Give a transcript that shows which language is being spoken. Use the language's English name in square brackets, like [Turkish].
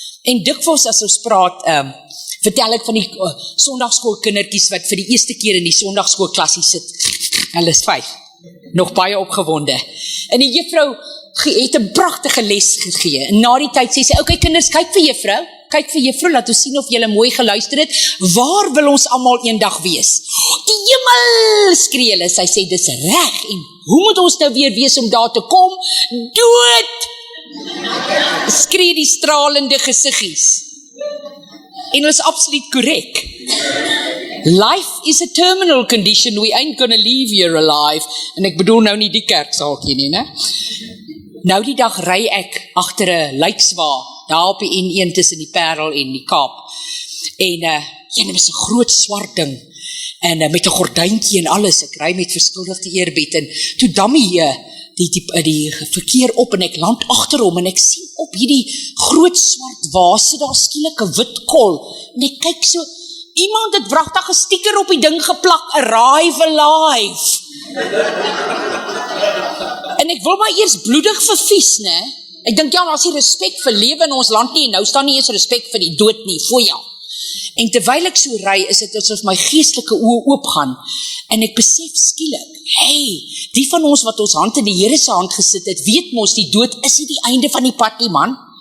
[Afrikaans] En dikwels as ons praat, vertel ek van die sondagskoolkindertjies wat vir die eerste keer in die sondagskoolklassie sit. Hulle is 5, nog baie opgewonde. En die juffrou het 'n pragtige les gegee. En na die tyd sê sy, okay kinders, kyk vir juffrou, laat ons sien of julle mooi geluister het. Waar wil ons almal eendag wees? Die hemel, skree hulle. Sy sê, dis reg. En hoe moet ons nou weer wees om daar te kom? Dood! Skree die stralende gesiggies. En hulle is absoluut korrek. [English] Life is a terminal condition, we ain't gonna leave here alive. [Afrikaans] En ek bedoel nou nie die kerksaaltjie nie, né? Nou die dag ry ek agter 'n lijkswa, daar op die N1 tussen die Parel en die Kaap. En dit is 'n groot swart ding, en met 'n gordyntjie en alles, ek ry met verskuldigde eerbied, en toe dammie die verkeer op, en ek land agter hom, en ek sien op hierdie groot swart wase, daar skielik 'n wit kol, en ek kyk so, iemand het wragtig 'n sticker op die ding geplak, arrive alive. En ek wil maar eers bloedig vervies, né? Ek dink ja, as jy respek vir lewe in ons land nie, en nou staan nie eens respek vir die dood nie, foja. En terwyl ek so ry, is dit asof my geestelike oë oopgaan, en ek besef skielik, hey, die van ons wat ons hand in die Here se hand gesit het, weet mos, die dood is nie die einde van die pad nie, man.